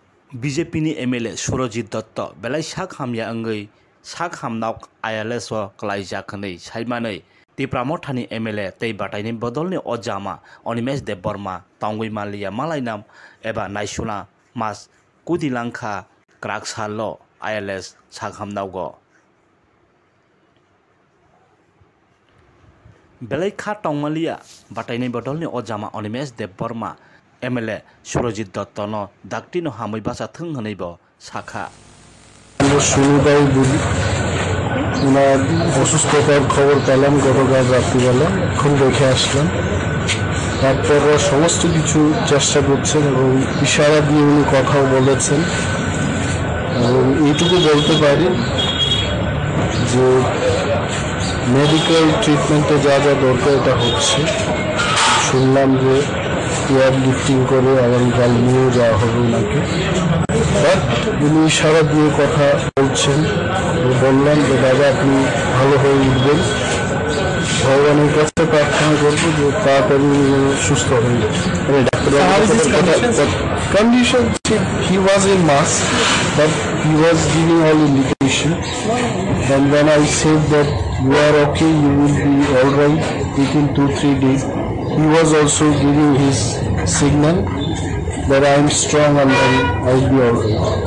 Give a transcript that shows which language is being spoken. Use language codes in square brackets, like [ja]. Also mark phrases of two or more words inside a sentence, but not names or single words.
[trp] BJP ni MLA Surojit Dutta belai sak hamya angei sak hamnauk ILS o klaijakhnei saimanei Tipramo thani MLA tei bataini bodolni ojama Onimesh Debbarma tangui malia malainam eba naisuna mas kudilangkha kraksalo ILS sak hamnaugo belai kha tangmalia bataini bodolni ojama Onimesh Debbarma MLA Surojit Dutta no dakti no hamui basa thung haneibo sakha [bn] শুরুটাই বলি ওনার অসুস্থতার খবর পেলাম গতকাল রাত্রিবেলা এখন দেখে আসলাম তারপর সমস্ত কিছু চেষ্টা করছেন এবং ইশারা দিয়ে উনি কথাও বলেছেন এবং এইটুকু বলতে পারি যে [en] medical treatment [bn] যা যা দরকার এটা হচ্ছে শুনলাম যে [en] air lifting [bn] করে আগামীকাল নিয়ে যাওয়া হবে ওনাকে বাট উনি ইশারা দিয়ে কথা বলছেন বললাম যে দাদা আপনি ভালো হয়ে উঠবেন ভগবানের কাছে প্রার্থনা করবো যে তাড়াতাড়ি সুস্থ হয়ে যাবে [en] condition he was in mass but he was giving all indication and when I said that you are okay you will be all right within 2-3 days he was also giving his signal that I am strong and I will be all right.